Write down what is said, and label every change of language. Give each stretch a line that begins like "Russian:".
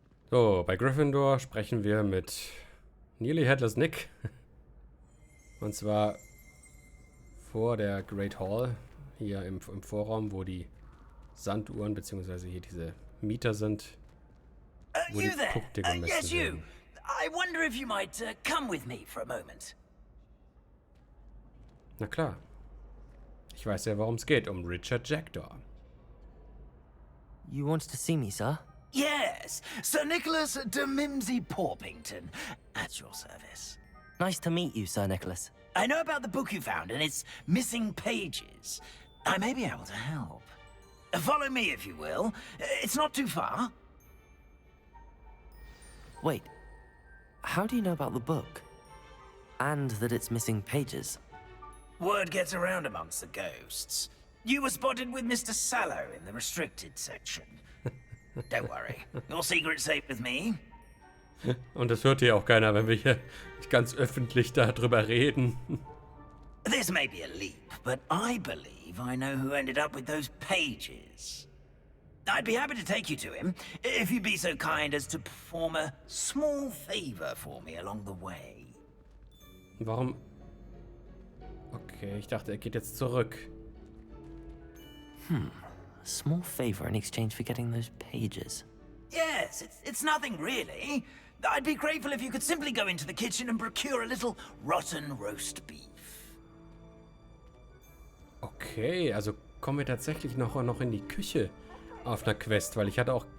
German: So, bei Gryffindor sprechen wir mit Nearly Headless Nick. Und zwar vor der Great Hall, hier im Vorraum, wo die Sanduhren, beziehungsweise hier diese Mieter sind, wo die Punkte gemessen
English: yes, you.
German: werden.
English: I wonder if you might come with me for a moment.
German: Na klar. Ich weiß ja, worum es geht, um Richard Jackdaw.
English: You wanted to see me, sir? Yes, Sir Nicholas de Mimsy Porpington, at your service. Nice to meet you, Sir Nicholas. I know about the book you found and its missing pages. I may be able to help. Follow me, if you will. It's not too far. Wait, how do you know about the book? And that it's missing pages? Word gets around amongst the ghosts. You were spotted with Mr. Sallow in the restricted section. Don't worry, your secret's safe with me.
German: Und das hört hier auch keiner, wenn wir hier ganz öffentlich darüber reden.
English: This may be a leap, but I believe I know who ended up with those pages. I'd be happy to take you to him, if you'd be so kind as to perform a small favor for me along the way.
German: Warum? Okay, ich dachte, er geht jetzt zurück.
English: A small favor in exchange for getting those pages. Yes, it's nothing really. I'd be grateful if you could simply go into the kitchen and procure a little rotten roast beef.
German: Okay, also kommen wir tatsächlich noch in die Küche auf einer Quest, weil ich hatte auch